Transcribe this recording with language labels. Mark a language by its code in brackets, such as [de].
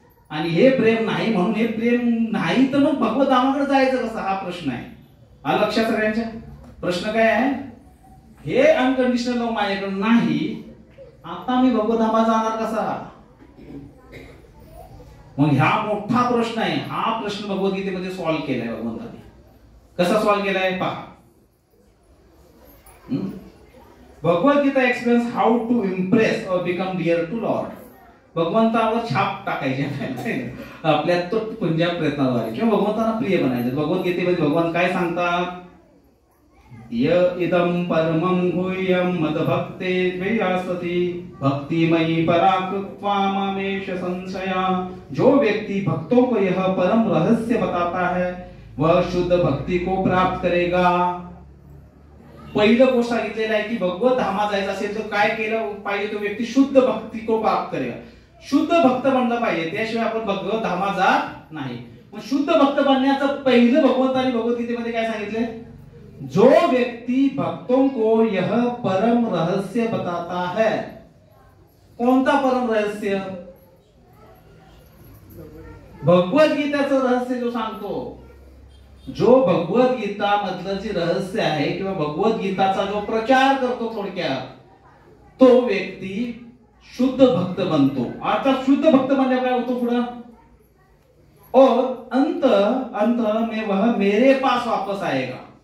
[mr] आणि हे प्रेम नाही, म्हणून हे प्रेम नाही तर मग भगवत धामाकडे जायचं कसं, हा प्रश्न आहे. हा लक्षात सगळ्यांच्या. प्रश्न काय आहे? हे अनकंडिशनल लव्ह माझ्याकडे नाही, आता मी भगवत धामात जाणार कसा? मग ह्या मोठा प्रश्न आहे. हा प्रश्न भगवद्गीतेमध्ये सॉल्व्ह केलाय भगवंताने. कसा सॉल्व्ह केलाय पहा. [en] Bhagavad Gita explains how to impress or become dear to lord. [mr] भगवंतावर छाप टाकायची आपल्या तो पुंजा प्रयत्नाद्वारे, किंवा भगवंतांना प्रिय बनायचं. भगवद्गीतेमध्ये भगवान काय सांगतात? [sa] य इदं परमं गुह्यं मदभक्ते द्वयासति भक्तिमयी पराकृत्वा मामेश संशया. [hi] जो व्यक्ति भक्तों को यह परम रहस्य बताता है वह शुद्ध भक्ति को प्राप्त करेगा. [mr] पहिलं गोष्ट सांगितलेलं आहे की भगवत धामात जायचं असेल तर काय केलं पाहिजे? [hi] तो व्यक्ती शुद्ध भक्ती को प्राप्त करेगा. [mr] शुद्ध भक्त बनलं पाहिजे, त्याशिवाय आपण भगवत धामात जात नाही. मग शुद्ध भक्त बनण्याचं पहिलं भगवंतानी भगवद्गीतेमध्ये काय सांगितलंय? [hi] जो व्यक्ति भक्तों को यह परम रहस्य बताता है. [mr] कोणता परम रहस्य? भगवद्गीताचं रहस्य जो सांगतो, जो भगवद्गीता मधलं जे रहस्य आहे किंवा भगवद्गीताचा जो प्रचार करतो, थोडक्यात तो व्यक्ती शुद्ध भक्त बनतो. आता शुद्ध भक्त बनल्यावर काय होतो पुढं? [hi] और अंत में वह मेरे पास वापस आएगा.